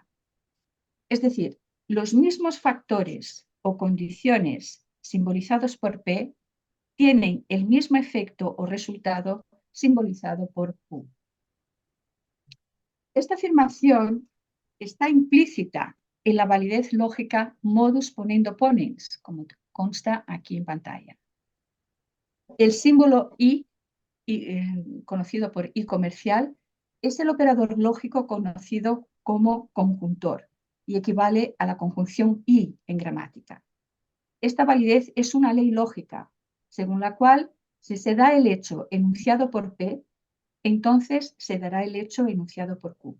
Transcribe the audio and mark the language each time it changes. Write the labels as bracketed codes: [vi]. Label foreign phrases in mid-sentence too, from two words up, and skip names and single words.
[es] Es decir, los mismos factores o condiciones simbolizados por P tienen el mismo efecto o resultado simbolizado por Q. Esta afirmación está implícita en la validez lógica [la] modus ponendo ponens, [es] como consta aquí en pantalla. El símbolo I, conocido por I comercial, es el operador lógico conocido como conjuntor y equivale a la conjunción I en gramática. Esta validez es una ley lógica, según la cual, si se da el hecho enunciado por P, entonces se dará el hecho enunciado por Q.